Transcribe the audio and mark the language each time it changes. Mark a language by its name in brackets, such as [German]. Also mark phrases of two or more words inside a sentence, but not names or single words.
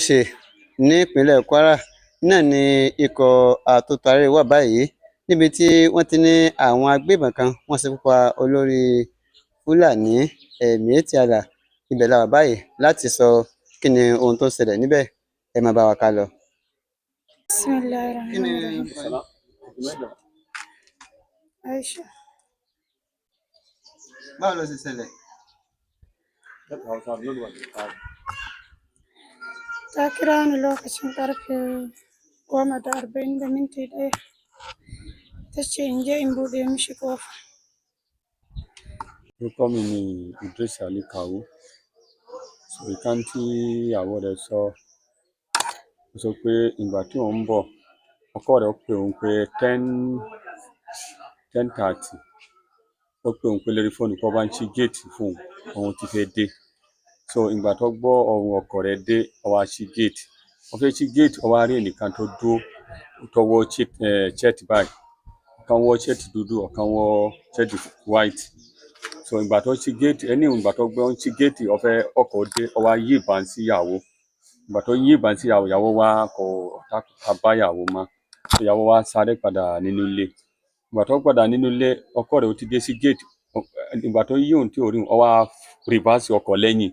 [Yoruba] ṣe ní ìpínlẹ̀ Kwara náà ni ikọ̀ àtúntàrẹ wà báyìí níbi tí wọ́n ti ní àwọn agbébọn kan wọ́n ṣekú pa olórí Fúlàní Miyetti Allah. Ibẹ̀ la wà báyìí láti sọ kí ni ohun tó ṣẹlẹ̀ níbẹ̀. Ẹ máa bá wa ká lọ. [Arabic] Bismillahirrahmanirrahim. [Yoruba] Aisha. Báwo ló ṣe ṣẹlẹ̀? [Hausa] Ta kira ni lokacin ƙarfe 10:41 ta ce in je in buɗe mishi ƙofa. [Yoruba] Orúkọ mi ni Idris Ali Kawu. Ìkan tí ìyàwó rẹ̀ sọ, ó sọ pé ìgbà tí òun ń bọ̀, ọkọ rẹ̀ pè òun pé 10:30 ó pè òun pé lórí fóònù kó bá ń ṣí géètì fún òun ti fẹ́ dé. So ìgbà tó gbọ́ ohùn ọkọ rẹ̀ dé, ó wá ṣí géètì. Ó fẹ́ ṣí géètì, ó wá rí ẹnìkan tó dúró tó wọ shirt báyìí. Ọ̀kan wọ shirt dúdú, ọ̀kan wọ [English] shirt white. [Yoruba] So ìgbà tó ṣí géètì, ìgbà tó gbọ́ ń ṣí géètì, ọkọ̀ dé, ó wá yí ìbọn sí ìyàwó. Ìgbà tó yí ìbọn sí ìyàwó, ìyàwó wá kò bá ìyàwó mọ́. Ìyàwó wá sáré padà nínú ilé. Ìgbà tó padà nínú ilé, ọkọ rẹ̀ ó ti dé sí géètì. Ìgbà tó yí òun tí ò rí òun, ó wá rìvásì ọkọ̀ lẹ́yìn.